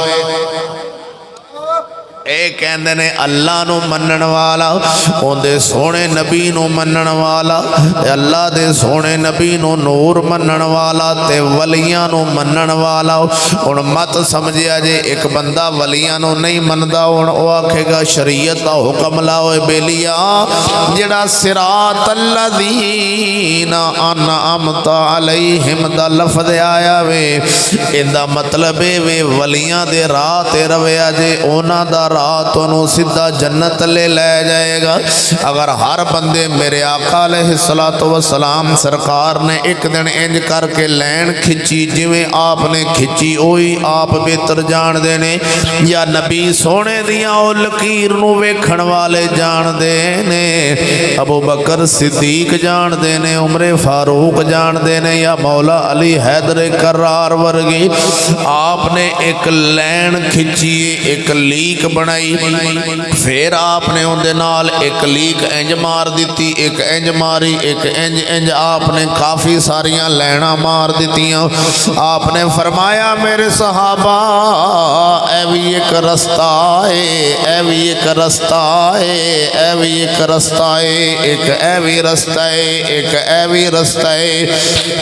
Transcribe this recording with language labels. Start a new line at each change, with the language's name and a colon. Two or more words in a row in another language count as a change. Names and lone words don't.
Punjabi: ਏ ਕਹਿੰਦੇ ਨੇ ਅੱਲਾਹ ਨੂੰ ਮੰਨਣ ਵਾਲਾ, ਉਹਦੇ ਸੋਹਣੇ ਨਬੀ ਨੂੰ ਮੰਨਣ ਵਾਲਾ, ਅੱਲਾਹ ਦੇ ਸੋਹਣੇ ਨਬੀ ਨੂੰ ਨੂਰ ਮੰਨਣ ਵਾਲਾ ਤੇ ਵਲੀਆਂ ਨੂੰ ਮੰਨਣ ਵਾਲਾ। ਹੁਣ ਮਤ ਸਮਝਿਆ ਜੇ ਇੱਕ ਬੰਦਾ ਵਲੀਆਂ ਨੂੰ ਨਹੀਂ ਮੰਨਦਾ ਹੁਣ ਓ ਆਖੇਗਾ ਸ਼ਰੀਅਤ ਦਾ ਹੁਕਮ ਲਾਓ ਬੇਲੀਆ। ਜੇੜ੍ਹਾ
Arabic: صراط الذين أنعمت عليهم
Punjabi: ਦਾ ਲਫ਼ਜ਼ ਆਇਆ ਵੇ, ਇੰਦਾ ਮਤਲਬ ਵੇ ਵਲੀਆਂ ਦੇ ਰਾਹ ਤੇ ਰਵੀਆ ਜੇ ਉਨ੍ਹਾਂ ਦਾ ਰਾਤ ਸਿੱਧਾ ਜੰਨਤ ਲੈ ਜਾਏਗਾ। ਅਗਰ ਹਰ ਬੰਦੇ ਮੇਰੇ ਆਕਾ
Arabic: عليه الصلاة والسلام
Punjabi: ਸਰਕਾਰ ਨੇ ਇੱਕ ਦਿਨ ਇੰਜ ਕਰਕੇ ਲੈਨ ਖਿੱਚੀ ਜਿਵੇਂ ਆਪਨੇ ਖਿੱਚੀ, ਓਹੀ ਆਪ ਬੇਹਤਰ ਜਾਣਤੇ ਨੇ, ਯਾ ਨਬੀ ਸੋਹਣੇ ਦੀਆਂ ਓ ਲਕੀਰ ਨੂੰ ਵੇਖਣ ਵਾਲੇ ਜਾਣਤੇ ਨੇ। ਅਬੂ ਬਕਰ ਸਿੱਦੀਕ ਜਾਣਤੇ ਨੇ, ਉਮਰੇ ਫ਼ਾਰੂਕ ਜਾਣਤੇ ਨੇ, ਯਾ ਮੌਲਾ ਅਲੀ ਹੈਦਰ ਕਰਾਰ ਵਰਗੀ। ਆਪਨੇ ਇੱਕ ਲੈਨ ਖਿੱਚੀ, ਇੱਕ ਲੀਕ ਬਣਾਈ, ਫਿਰ ਆਪਨੇ ਉਨਕੇ ਨਾਲ ਇੱਕ ਲੀਕ ਇੰਜ ਮਾਰ ਦਿੱਤੀ, ਇੱਕ ਇੰਜ ਮਾਰੀ, ਇੱਕ ਇੰਜ ਇੰਜ ਆਪਨੇ ਕਾਫ਼ੀ ਸਾਰੀਆਂ ਲੈਨਾਂ ਮਾਰ ਦਿੱਤੀਆਂ। ਆਪਨੇ ਫ਼ਰਮਾਇਆ ਮੇਰੇ ਸਹਾਬਾ ਏ ਭੀ ਇੱਕ ਰਸਤਾ ਹੈ, ਏ ਭੀ ਇੱਕ ਰਸਤਾ ਹੈ, ਏ ਭੀ ਇੱਕ ਰਸਤਾ ਹੈ, ਇੱਕ ਏ ਭੀ ਰਸਤਾ ਹੈ, ਇੱਕ ਏ ਭੀ ਰਸਤਾ ਹੈ।